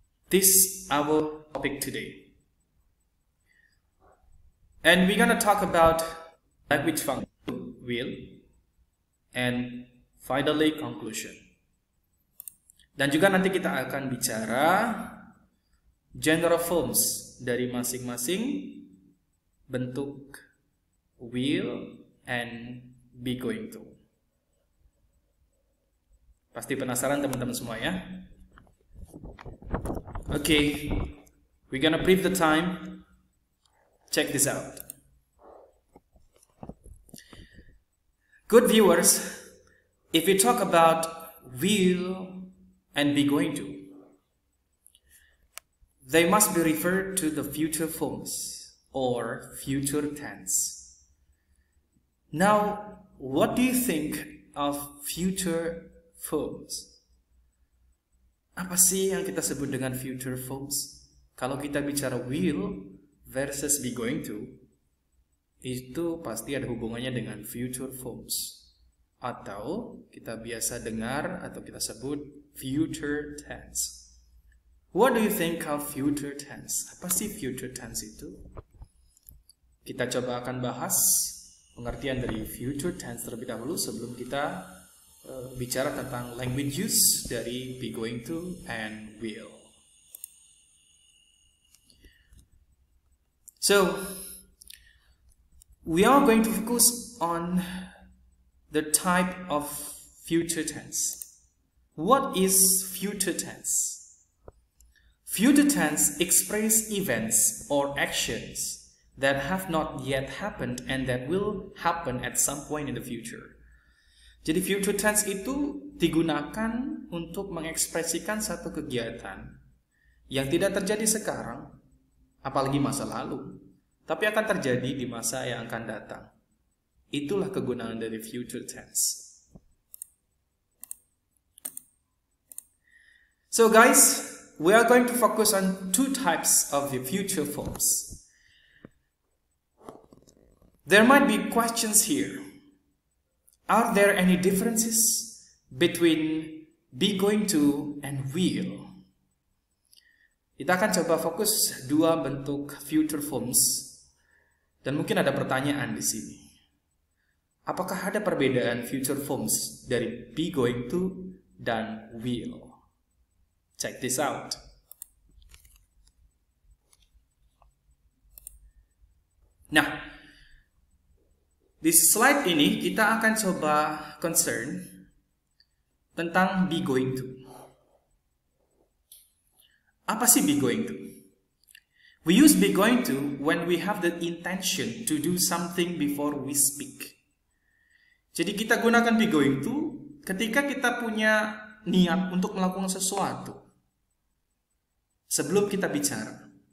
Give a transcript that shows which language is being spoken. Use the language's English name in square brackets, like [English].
[English] This is our topic today. And we're gonna talk about language function, will, and finally conclusion. [Indonesian] Dan juga nanti kita akan bicara general forms dari masing-masing bentuk will and be going to. Pasti penasaran teman-teman semua ya? [English] Okay, we're gonna brief the time. Check this out. Good viewers, if we talk about will and be going to, they must be referred to the future forms or future tense. Now, what do you think of future forms? [Indonesian] Apa sih yang kita sebut dengan future forms? Kalau kita bicara will versus be going to, itu pasti ada hubungannya dengan future forms, atau kita biasa dengar atau kita sebut future tense. [English] What do you think of future tense? [Indonesian] Apa sih future tense itu? Kita coba akan bahas pengertian dari future tense terlebih dahulu sebelum kita bicara tentang language use dari [English] be going to and will. So, we are going to focus on the type of future tense. What is future tense? Future tense express events or actions that have not yet happened and that will happen at some point in the future. [Indonesian] Jadi future tense itu digunakan untuk mengekspresikan satu kegiatan yang tidak terjadi sekarang, apalagi masa lalu, tapi akan terjadi di masa yang akan datang. Itulah kegunaan dari future tense. [English] So guys, we are going to focus on two types of the future forms. There might be questions here. Are there any differences between be going to and will? [Indonesian] Kita akan coba fokus dua bentuk future forms dan mungkin ada pertanyaan di sini. Apakah ada perbedaan future forms dari be going to dan will? [English] Check this out. [Indonesian] Nah, di slide ini kita akan coba concern tentang be going to. Apa sih be going to? [English] We use be going to when we have the intention to do something before we speak. [Indonesian] Jadi kita gunakan be going to ketika kita punya niat untuk melakukan sesuatu sebelum kita bicara.